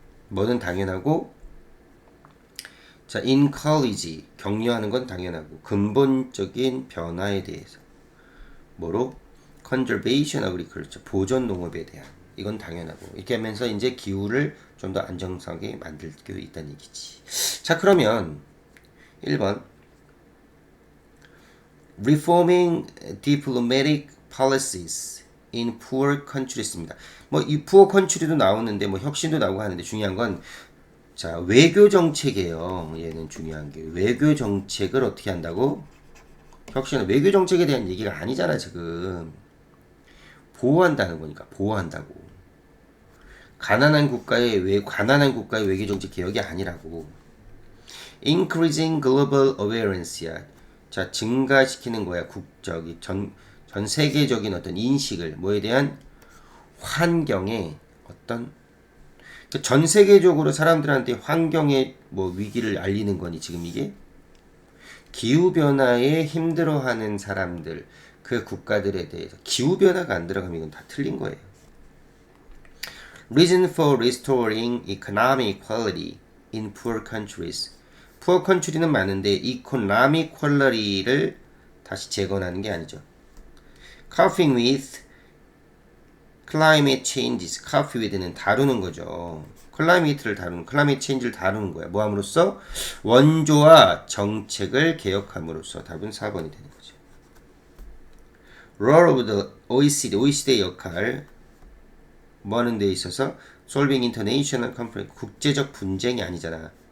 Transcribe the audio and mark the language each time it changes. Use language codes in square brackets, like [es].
[ko] 뭐는 당연하고, 자, encourage 격려하는 건 당연하고, 근본적인 변화에 대해서 뭐로? [en] conservation agriculture [ko] 보존 농업에 대한 이건 당연하고, 이렇게 하면서 이제 기후를 좀 더 안정성하게 만들 수 있다는 얘기지. 자, 그러면 1번 [en] reforming diplomatic policies in poor countries입니다. [ko] 뭐 이 [en] poor country [ko] 도 나오는데 뭐 혁신도 나오고 하는데 중요한 건 자, 외교 정책이에요. 얘는 중요한 게 외교 정책을 어떻게 한다고? 혁신은 외교 정책에 대한 얘기가 아니잖아, 지금. 보호한다는 거니까 보호한다고. 가난한 국가의 외교 정책 개혁이 아니라고. [en] Increasing global awarenes [ko] 스야. 자, 증가시키는 거야. 전 세계적인 어떤 인식을 뭐에 대한 환경의 어떤 전 세계적으로 사람들한테 환경의 뭐 위기를 알리는 거니 지금 이게 기후 변화에 힘들어하는 사람들 그 국가들에 대해서 기후 변화가 안 들어가면 이건 다 틀린 거예요. [en] Reason for restoring economic quality in poor countries. poor country [ko] 는 많은데 [en] economic quality [ko] 를 다시 재건하는 게 아니죠. [en] Coping with climate changes. cope with [ko] 는 다루는 거죠. [en] climate change [ko] 를 다루는 거야. 뭐 함으로써? 원조와 정책을 개혁함으로써. 답은 4번이 되는 거죠. [en] Role of the OECD [ko] 의 역할 뭐 하는 데 있어서 [en] solving international conflict [ko] 국제적 분쟁이 아니잖아.